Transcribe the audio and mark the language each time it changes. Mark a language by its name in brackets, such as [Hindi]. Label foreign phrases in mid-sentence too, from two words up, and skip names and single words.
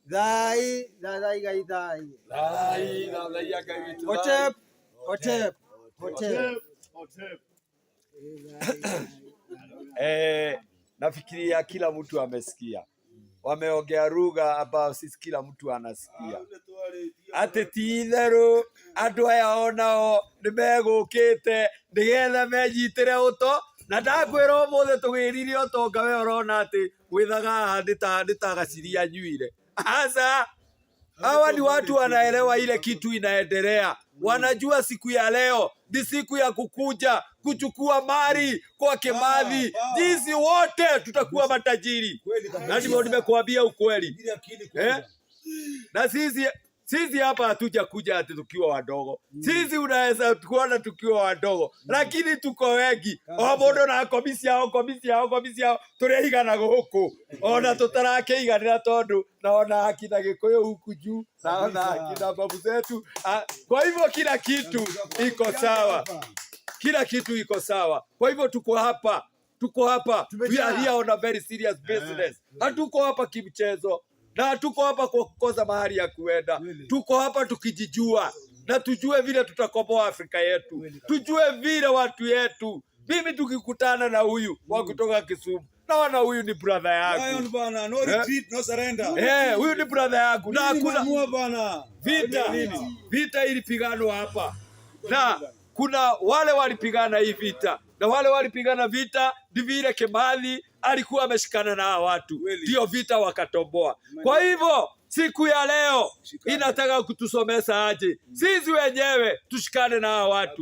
[Swahili] Hotep, hotep, hotep. Nafikiria kila mtu amesikia. Wameongea lugha ambayo sisi kila mtu anasikia. [Kikuyu] Ati ti-itherũ andũ aya onao nĩmegũkĩte nĩgetha menyitĩre ũto, na ndakwĩra ũmũthĩ tũgĩrire ũtonga we ũrona atĩ gwĩthaga haha nĩ ta gaciria nyuire. Aca, [Swahili] hawa ni watu wanaelewa ile kitu inaendelea. Wanajua siku ya leo ni siku ya kukuja kuchukua mali kwa Kimathi. Jinsi wote tutakuwa matajiri. Na ndivyo nimekuambia ukweli. Na sisi hapa hatuja kuja ati tukiwa wadogo. Sisi unaweza kuona tukiwa wadogo, lakini tuko wengi. [Kikuyu] O mundu na komisi yao turehigana guku. Ona tutarakiiganira tondu naona akina Gikuyu [Swahili] huku juu, naona akina babu zetu. Kwa hivyo kila kitu iko sawa. Kila kitu iko sawa. Kwa hivyo tuko hapa. [English] We are here on a very serious business. [Swahili] Hatuko hapa kimchezo. Na tuko hapa kwa kukosa mahali ya kuenda. Tuko hapa tukijijua. Na tujue vile tutakomboa Afrika yetu. Tujue vile watu yetu. Mimi tukikutana na huyu wa kutoka Kisumu, naona huyu ni brother yangu. [English] No retreat, no surrender. [Swahili] Huyu ni brother yangu. Na hakuna vita ilipiganwa hapa. Na kuna wale walipigana hii vita. Na wale walipigana vita ni vile Kimathi alikuwa ameshikana na watu, ndio vita wakatomboa. Kwa hivyo siku ya leo inataka kutusomesa aje sisi wenyewe tushikane na watu.